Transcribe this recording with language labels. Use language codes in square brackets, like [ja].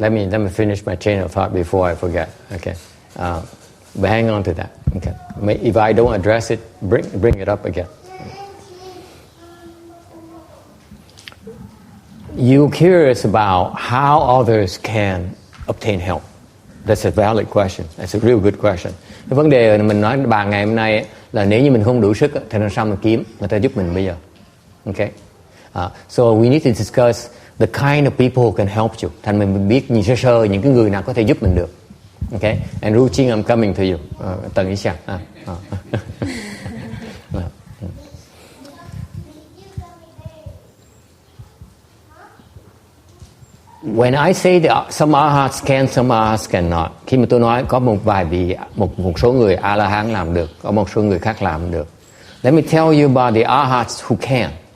[en] Let me finish my chain of thought before I forget. Okay. But hang on to that. Okay. If I don't address it, bring it up again. You're curious about how others can obtain help. That's a valid question. That's a real good question. [vi] Cái vấn đề mình nói bàn ngày hôm nay là nếu như mình không đủ sức thì làm sao mình kiếm người ta giúp mình bây giờ. [en] Okay. So we need to discuss the kind of people who can help you. [vi] Thành mình biết nhìn sơ những cái người nào có thể giúp mình được. [en] Okay. And Ru Ching, I'm coming to you. Tần Ý Sàng. When I say that some arhats can, some arhats cannot. [vi] Khi mà tôi nói có một vài vị, một số người A-la-hán làm được, có một số người khác làm được. [en] Let me tell you about the arhats who can.